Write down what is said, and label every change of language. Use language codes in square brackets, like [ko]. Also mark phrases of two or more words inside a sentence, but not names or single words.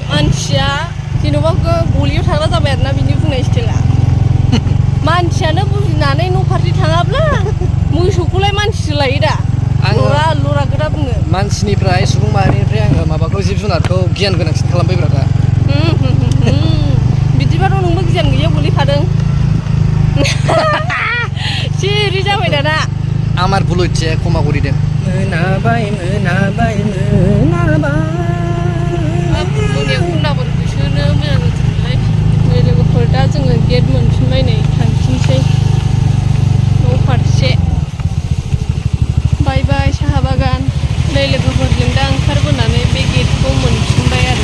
[brx] मानसिया जेन'बा गलियाव थाग्रा जाबाय आरोना बिनि बुंनाय स्टाइला मानसियानो बुजिनानै न' फारसे थाङाब्ला मोसौखौलाय मानसिसो लायो दा आङो लरा गोरा बुङो मानसिनिफ्राय सुबुं माहारिनिफ्राय आङो माबाखौ जिब जुनारखौ गियान गोनांसिन खालामबायब्रा दा बिदिबाथ' नोंबो गियान गैयियाव गोलैखादों सिरि जाबाय दाना [bn] আমার ভুল হচ্ছে ক্ষমা করে দেন মোনাবাই [brx] मोनायाव कुन्दाफोरखौ सोनो मोजां जाथारबाय नै लोगोफोर दा जोङो गेट मोनफिनबाय नै थांफिनसै न' फारसे बाय बाय साहा बागान नै लोगोफोरजों दा ओंखारबोनानै बे गेटखौ मोनफिनबाय आरो